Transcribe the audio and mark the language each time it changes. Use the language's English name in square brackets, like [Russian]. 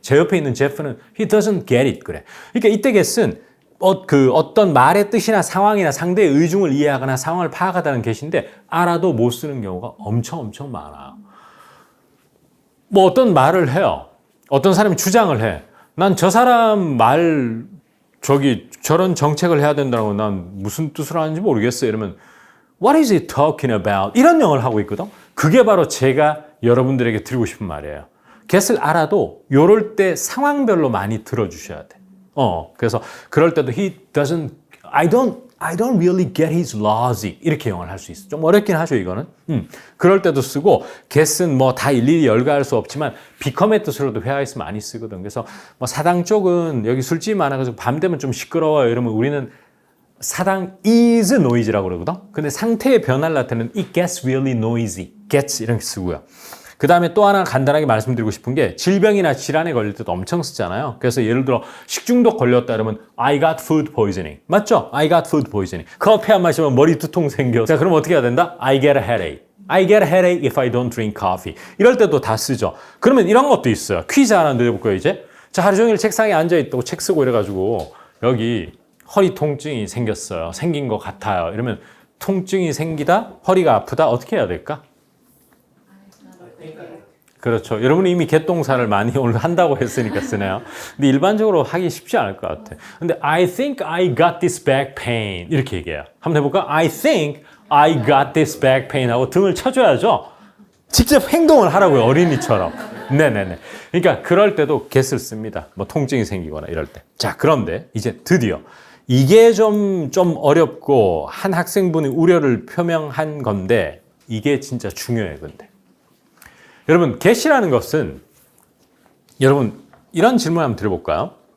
[Korean] 제 옆에 있는 제프는 [English] He doesn't get it. [Korean] 그래. 그러니까 이때 get은 어떤 말의 뜻이나 상황이나 상대의 의중을 이해하거나 상황을 파악하다는 get인데 알아도 못 쓰는 경우가 엄청 많아요. 뭐 어떤 말을 해요. 어떤 사람이 주장을 해. 난 저 사람 말 저런 정책을 해야 된다고 난 무슨 뜻으로 하는지 모르겠어. 이러면 [English] What is he talking about? [Korean] 이런 영어를 하고 있거든. 그게 바로 제가 여러분들에게 드리고 싶은 말이에요. get을 알아도 요럴 때 상황별로 많이 들어주셔야 돼. 그래서 그럴 때도 [English] I don't I don't really get his logic. [Korean] 이렇게 영어를 할 수 있어. 좀 어렵긴 하죠, 이거는. 그럴 때도 쓰고, get은 뭐 다 일일이 열거할 수 없지만, become의 뜻으로도 회화에서 많이 쓰거든. 그래서 뭐 사당 쪽은 여기 술집이 많아가지고 밤 되면 좀 시끄러워요. 이러면 우리는 사당 [English] is noisy [Korean] 라고 그러거든. 근데 상태의 변화를 나타내는 [English] it gets really noisy. [Korean] gets 이렇게 쓰고요. 그 다음에 또 하나 간단하게 말씀드리고 싶은 게 질병이나 질환에 걸릴 때도 엄청 쓰잖아요. 그래서 예를 들어 식중독 걸렸다 그러면 [English] I got food poisoning. [Korean] 맞죠? [English] I got food poisoning. [Korean] 커피 안 마시면 머리 두통 생겨. 자, 그럼 어떻게 해야 된다? [English] I get a headache. I get a headache if I don't drink coffee. [Korean] 이럴 때도 다 쓰죠. 그러면 이런 것도 있어요. 퀴즈 하나 내볼까요, 이제? 자, 하루 종일 책상에 앉아있다고 책 쓰고 이래가지고 여기 허리 통증이 생겼어요. 생긴 것 같아요. 이러면 통증이 생기다, 허리가 아프다, 어떻게 해야 될까? 그렇죠. 여러분이 이미 개똥사를 많이 오늘 한다고 했으니까 쓰네요. 근데 일반적으로 하기 쉽지 않을 것 같아. [English] 근데 I think I got this back pain [Korean] 이렇게 얘기해요. 한번 해볼까? [English] I think I got this back pain [Korean] 하고 등을 쳐줘야죠. 직접 행동을 하라고요. 어린이처럼. 네네네. 그러니까 그럴 때도 get을 씁니다. 뭐 통증이 생기거나 이럴 때. 자, 그런데 이제 드디어 이게 좀 어렵고 한 학생분이 우려를 표명한 건데 이게 진짜 중요해, 근데. 여러분, get이라는 것은 여러분 이런 질문 한번 드려볼까요?